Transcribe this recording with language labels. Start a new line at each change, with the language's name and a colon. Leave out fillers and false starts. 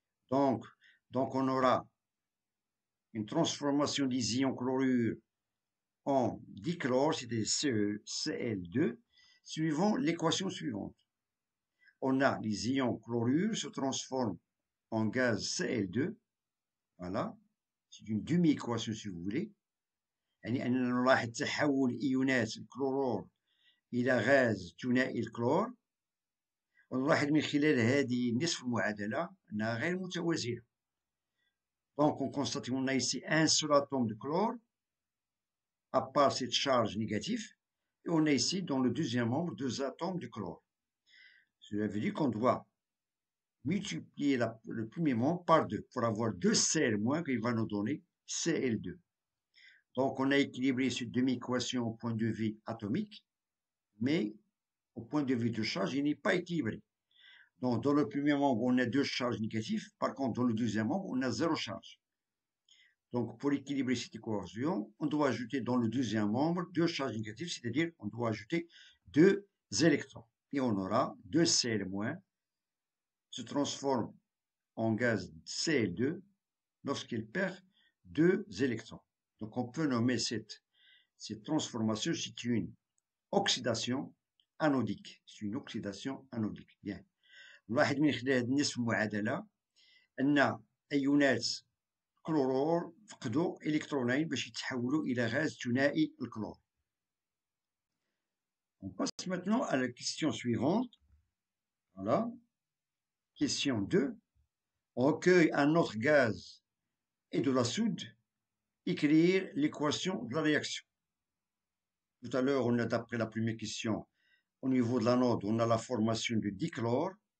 French: Donc on aura une transformation des ions chlorure en dichlore, c'est-à-dire Cl2, suivant l'équation suivante. On a les ions chlorure se transforment en gaz Cl2. Voilà. C'est une demi-équation si vous voulez.
Arabic: يعني أننا نلاحظ تحول إيونات الكلورور إلى غاز ثنائي الكلور، ونلاحظ من خلال هذه نصف المعادلة أنها غير متوازية.
French: Donc on constate qu'on a ici un seul atome de chlore, à part cette charge négative, et on a ici dans le deuxième membre 2 atomes de chlore. Cela veut dire qu'on doit multiplier le premier membre par 2 pour avoir 2 Cl- qu'il va nous donner Cl2. Donc, on a équilibré cette demi-équation au point de vue atomique, mais au point de vue de charge, il n'est pas équilibré. Donc, dans le premier membre, on a 2 charges négatives. Par contre, dans le deuxième membre, on a 0 charge. Donc, pour équilibrer cette équation, on doit ajouter dans le deuxième membre 2 charges négatives, c'est-à-dire on doit ajouter 2 électrons. Et on aura 2 Cl- se transforme en gaz Cl2 lorsqu'il perd 2 électrons. Donc, on peut nommer cette transformation, c'est une oxydation anodique. C'est une oxydation anodique. Bien.
Arabic: الواحد من خلال هذه النسب المعادلة أن أيونات كلورور فقدوا إلكترونين باش يتحولوا إلى غاز ثنائي الكلور.
French: On passe maintenant à la question suivante. Voilà. Question 2. On recueille un autre gaz et de la soude. Écrire l'équation de la réaction. Tout à l'heure, on a d'après la première question, au niveau de l'anode, on a la formation du dichlore.